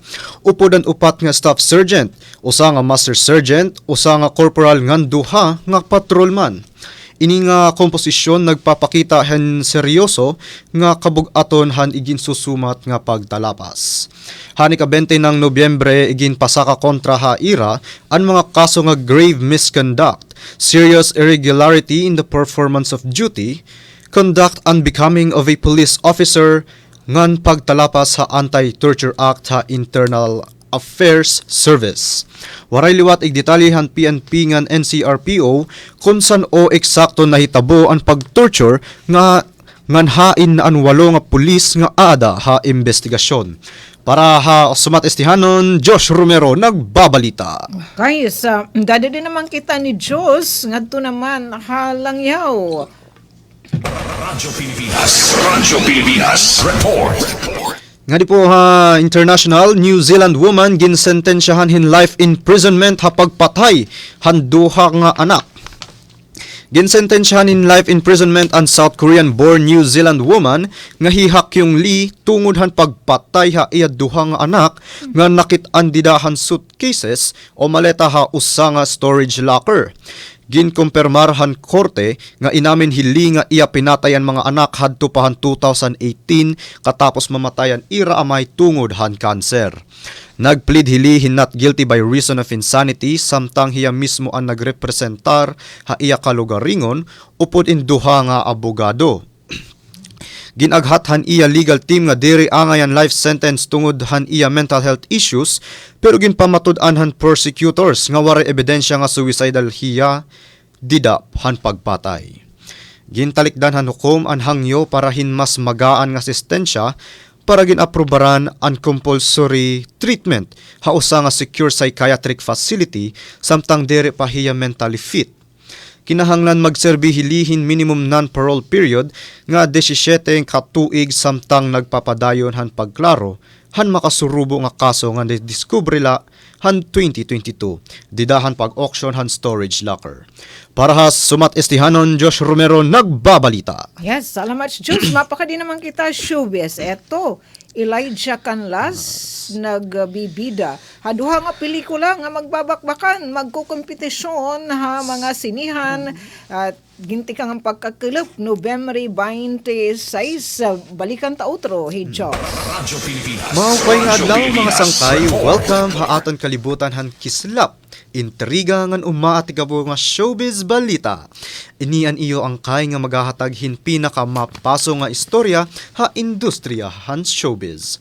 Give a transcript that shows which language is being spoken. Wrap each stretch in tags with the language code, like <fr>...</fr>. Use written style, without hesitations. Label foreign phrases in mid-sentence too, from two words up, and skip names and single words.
<war>Upod ang upat nga staff sergeant, usa nga master sergeant, usa nga corporal ngan duha nga patrolman. Ini nga komposisyon nagpapakita hen seryoso nga kabug-aton han igin susumat nga pagtalapas. Hani ka 20 ng Nobyembre igin pasaka kontra ha ira ang mga kaso nga</war> <en>grave misconduct, serious irregularity in the performance of duty, conduct unbecoming of a police officer,</en> <war>ngan pagtalapas sa Anti-Torture Act ha Internal Affairs Service. Waray liwat ig detalyehan PNP ngan NCRPO kung san o eksakto nahitabo ang pag-torture nga nganhain na ang 8 nga pulis nga ada ha investigasyon. Para ha sumat estihanon, Josh Romero nagbabalita. Guys, dada din naman kita ni Diyos, ngadto naman halangyaw. Rancho Pilipinas. Report. Nga di po ha,</war> <en>international New Zealand woman</en> <war>ginsentensyahan hin life imprisonment ha pagpatay han duha nga anak. Ginsentensyahan in</war> <en>life imprisonment</en> <war>ang</war> <en>South Korean-born New Zealand woman</en> <war>nga hihak yung Lee tungod han pagpatay ha iya duha nga anak nga nakit-an didahan suitcases o maleta ha usa nga</war> <en>storage locker.</en> <war>Ginkumpirmar han korte nga inamin hili nga iya pinatayan mga anak hadto pa han 2018 katapos mamatayan ira amay tungod han cancer. Nagplead hili hin</war> <en>not guilty by reason of insanity</en> <war>samtang hiya mismo ang nagrepresentar ha iya kalugaringon upod in duha nga abogado. Ginaghathan iya legal team nga diri angayan</war> <en>life sentence</en> <war>tungod han iya</war> <en>mental health issues</en> <war>pero ginpamatud-an han prosecutors nga waray ebidensya nga suicidal hiya didap han pagpatay. Gintalikdan han hukom ang hangyo para hin mas magaan nga asistensya para ginaprobaran ang</war> <en>compulsory treatment</en> <war>ha usa nga</war> <en>secure psychiatric facility</en> <war>samtang diri pa hiya</war> <en>mentally fit.</en> <war>Kinahanglan magserbi hilihin</war> <en>minimum non-parole period</en> <war>nga 17 ka tuig samtang nagpapadayon han pagklaro han makasurubo nga kaso nga diskubrila han 2022 didahan pag-auction han</war> <en>storage locker.</en> <war>Para ha sumat estihanon, Josh Romero nagbabalita. Yes, salamat Diyos. Mapaka din naman kita showbiz. Eto, Elijah Canlas nagbibida. Haduha nga pelikula nga magbabakbakan, magkukompetisyon ha mga sinihan at ginti kang ang pagkakilap November 26 balikan ta outro.</war> <en>Hey Josh.</en> <war>Maupay nga adlaw mga sangkay, welcome ha aton kalibutan han kislap. Intriga ngan umaatikabo nga showbiz balita. Inian iyo ang kay nga magahatag hin pinaka mapaso nga istorya ha industriya han showbiz.</war>